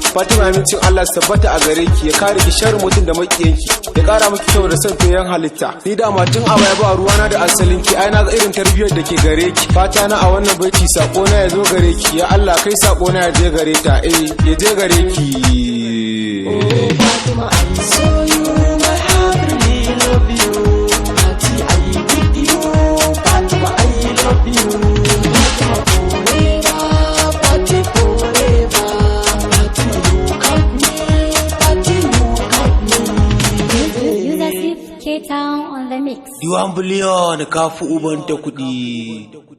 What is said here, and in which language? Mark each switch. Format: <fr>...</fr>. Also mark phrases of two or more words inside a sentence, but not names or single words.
<ha>Fatima amincin Allah su tabbata a gare ki, ya kare ki sharrin mutum da maƙiyanki, ya ƙara miki kyau da son fiyayyen halitta. Ni dama tun a baya ba ruwana da asalin ki, ai na ga irin tarbiyyar da ke gare ki. Fata na a wannan baiti sako na ya zo gare ki, ya Allah kai sako na ya je gare ta, eh ya je gare ki.</ha> <en>Oh, Fatima, I saw you, my heart really love you. Party, I with you. Fatima, I love you. Fatima forever, Party forever. Fatima, you got me, Party you got me. Yusuf K Town on the mix. You one billion,</en> <ha>ka fi uban ta kuɗi.</ha>